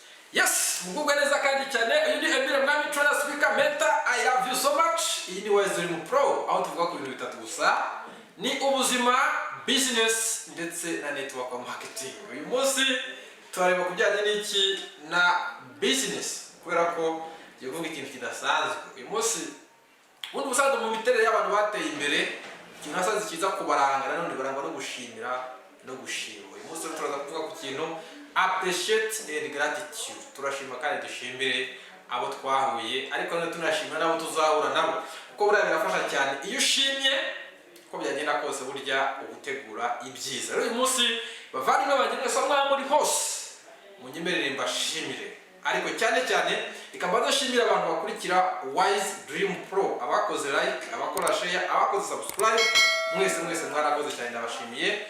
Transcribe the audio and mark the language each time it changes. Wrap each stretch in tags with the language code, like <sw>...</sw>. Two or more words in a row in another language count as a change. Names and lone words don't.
<rw>Yes, mugubwe neza kandi cyane. Uyu ni</rw> <en>Emile Mwami speaker mentor. I love you so much.</en> <rw>Iyi ni wese uri mu pro. Aho tuvuga ku bintu bitatu gusa. Ni ubuzima, business ndetse na</rw> <en>network marketing.</en> <rw>Uyu munsi turareba kujyanye n'iki na business. Kubera ko giye kuvuga ikintu kidasanzwe. Uyu munsi ubundi busanzwe mu miterere y'abantu bateye imbere, ikintu hasanzwe kiza kubaranga nanone barangwa no gushimira no gushima. Uyu munsi turaza kuvuga ku kintu</rw> <en>appreciate and gratitude.</en> <rw>Turashima kandi dushimire abo twahuye, ariko no tunashima nabo tuzahura nabo, kuko buriya birafasha cyane iyo ushimye ko byagenda kose burya ugutegura ibyiza. Rero uyu munsi bavandimwe banjye mwese muri hose munyemerere mbashimire, ariko cyane cyane ikamba ndashimira abantu bakurikira Wise Dream Pro, abakoze like, abakora share, abakoze subscribe, mwese mwarakoze cyane, ndabashimiye.</rw>